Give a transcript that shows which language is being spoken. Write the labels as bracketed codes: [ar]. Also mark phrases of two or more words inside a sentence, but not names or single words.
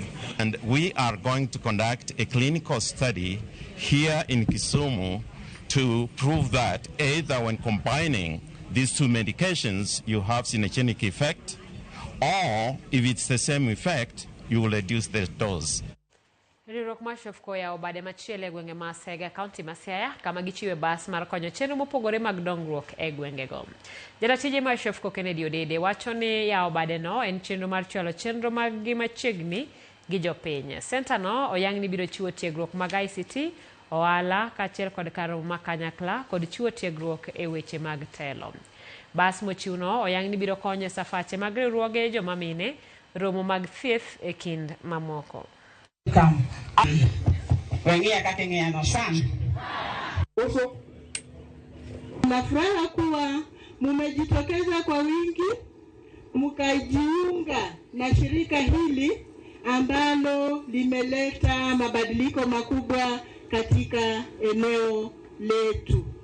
[en] And we are going to conduct a clinical study here in Kisumu to prove that either when combining these two medications, you have synergistic effect, or if it's the same effect, you will reduce the dose. [luo] Riwruok mar Shofko ya obade machielo e gwenge ma Sega County ma Siaya kama gichiwe bas mar konyo chenro mopogore mag dongruok e gwengego. Jaratije mar Shofko Kennedy Odede wacho ni ya obade no en chenro mar chwalo chenro mag gi machiegni gi jopiny. Center no oyang' ni biro chiwo tiegruok mag ICT, ohala kaachiel kod karo makanyakla kod chiwo tiegruok e weche mag telo. Bas mochiwno oyang' ni biro konyo safache mag riwruoge joma mine, romo mag thieth e kind mamoko. [sw] Nafuraha kuwa mumejitokeza kwa wingi mkajiunga na shirika hili ambalo limeleta mabadiliko makubwa katika eneo letu.